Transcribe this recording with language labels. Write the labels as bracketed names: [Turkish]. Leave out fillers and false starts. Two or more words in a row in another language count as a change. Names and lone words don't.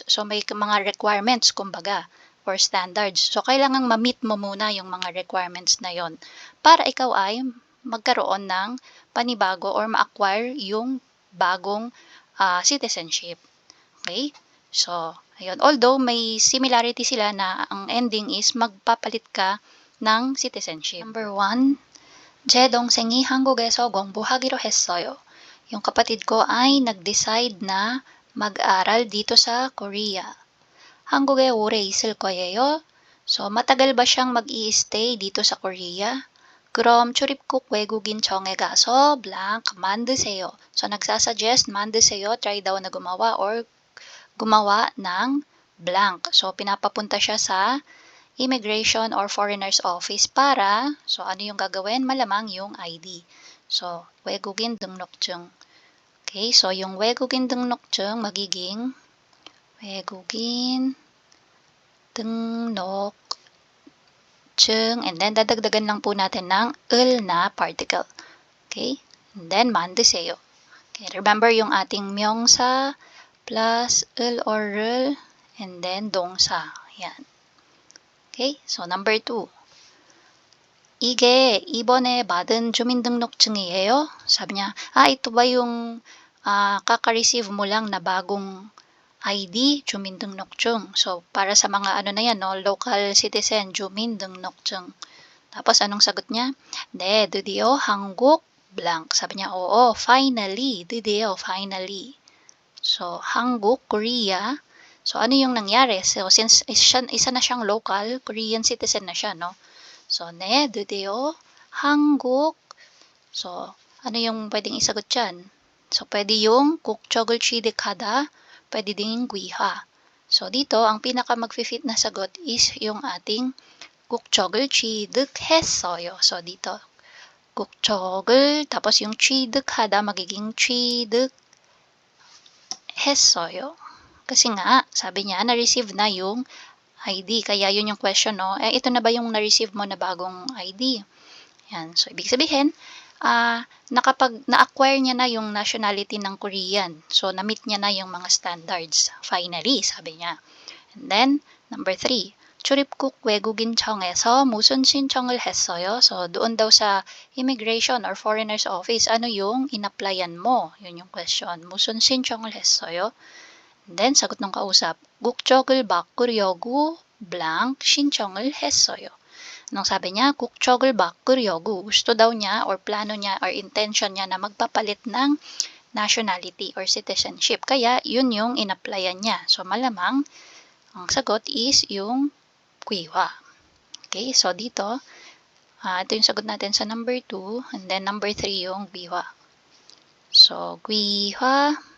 [Filipino] So, may mga requirements, kumbaga, or standards. So, kailangang ma-meet mo muna yung mga requirements na yon para ikaw ay magkaroon ng panibago or ma-acquire yung bagong citizenship. Okay? So, ayun. Although may similarity sila na ang ending is magpapalit ka ng citizenship. [English] Number 1, [Korean] 제 동생이 한국에서 공부하기로 했어요. [Filipino] Yung kapatid ko ay nag-decide na mag-aral dito sa Korea. [Korean] 한국에 오래 있을 거예요. [Filipino] So, matagal ba siyang mag-i-stay dito sa Korea? [Korean] 그럼 출입국 외국인 정에 가서 blank 만드세요. [Filipino] So, nagsasuggest 만드세요, try daw na gumawa or gumawa ng blank. So, pinapapunta siya sa [English] immigration or foreigners office [Filipino] para, so ano yung gagawin? Malamang yung ID. So, [Korean] 외국인 등록증. [Filipino] Okay, so yung [Korean] 외국인 등록증 [Filipino] magiging [Korean] 외국인 등록증, [English] and then [Filipino] dadagdagan lang po natin ng 을 na particle. Okay, [English] and then [Filipino] 만드세요. Okay, remember yung ating 명사 plus 을 or 를, [English] and then [Filipino] 동사. Yan. [English] Okay, so number 2. [Korean] 이게 이번에 받은 주민등록증이에요? [Filipino] Sabi niya, ito ba yung kaka-receive mo lang na bagong ID, 주민등록증. So, para sa mga ano na yan, no? [English] Local citizen, [Filipino] 주민등록증. Tapos, anong sagot niya? [Korean] 네, 드디어 한국 blank. [Filipino] Sabi niya, oo, finally, 드디어, finally. So, 한국, Korea. So, ano yung nangyari? So, since isa na siyang local, [English] Korean citizen [Filipino] na siya, no? So, [Korean] 네, 드디어 한국. [Filipino] So, ano yung pwedeng isagot dyan? So, pwede yung [Korean] 국적을 취득하다, [Filipino] pwede ding 귀화. So, dito, ang pinaka mag-fit na sagot is yung ating [Korean] 국적을 취득했어요. [Filipino] So, dito, 국적을, tapos yung 취득하다, magiging 취득했어요. Kasi nga, sabi niya, na-receive na yung ID. Kaya yun yung question, no? Ito na ba yung na-receive mo na bagong ID? Yan. So, ibig sabihin, na-acquire niya na yung nationality ng Korean. So, na-meet niya na yung mga standards. Finally, sabi niya. [English] And then, number 3. [Korean] 출입국 외국인청에서 무슨 신청을 했어요? [Filipino] So, doon daw sa [English] immigration or foreigners office, [Filipino] ano yung in-applyan mo? Yun yung question. [Korean] 무슨 신청을 했어요? [English] And then, [Filipino] sagot ng kausap, [Korean] 국적을 바꾸려고 blank 신청을 했어요. [Filipino] Anong sabi niya? [Korean] 국적을 바꾸려고. [Filipino] Gusto daw niya or plano niya or intention niya na magpapalit ng [English] nationality or citizenship. [Filipino] Kaya, yun yung in-applyan niya. So, malamang, ang sagot is yung 귀화. Okay, so dito, ito yung sagot natin sa number 2, [English] and then number 3 [Filipino] yung 귀화. [Korean] So, 귀화,